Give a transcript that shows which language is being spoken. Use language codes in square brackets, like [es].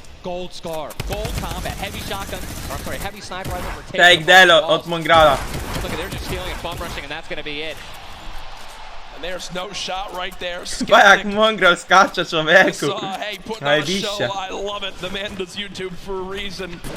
[en] Gold scar, gold combat, heavy shotgun, or I'm sorry, heavy sniper rifle for take the L [pl] od [en] Mongrala. Look at, they're just stealing and bum rushing, and that's gonna be it. And there's no shot right there. [pl] Chyba jak Mongral skacze, człowieku. Najbliższe. [en] I love it. The man does YouTube for a reason.